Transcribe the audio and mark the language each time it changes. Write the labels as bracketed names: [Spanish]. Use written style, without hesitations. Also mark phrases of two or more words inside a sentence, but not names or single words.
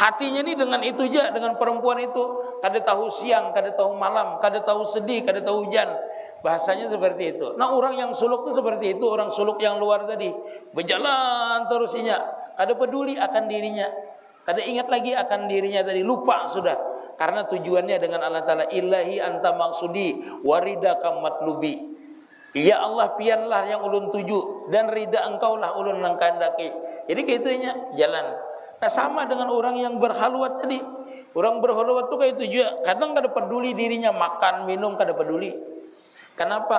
[Banjar] Hatinya ini dengan itu aja, dengan perempuan itu, kada tahu siang, kada tahu malam, kada tahu sedih, kada tahu hujan. [Indonesian] Bahasanya seperti itu. Nah, orang yang suluk itu seperti itu, orang suluk yang luar tadi, berjalan terusnya, kada peduli akan dirinya, kada ingat lagi akan dirinya tadi, lupa sudah. Karena tujuannya dengan Allah Ta'ala, [Arabic] إلهي أنت مقصودي ورضاك مطلوبي. [Indonesian] Ya Allah, [Banjar] pianlah yang ulun tuju, dan rida engkau lah ulun nang kehendaki. Jadi kaitunya jalan. [Indonesian] Nah, sama dengan orang yang berhalwat tadi. Orang berhalwat tu kayak itu juga. [Banjar] Kadang kada peduli dirinya, makan, minum kada peduli. [Indonesian] Kenapa?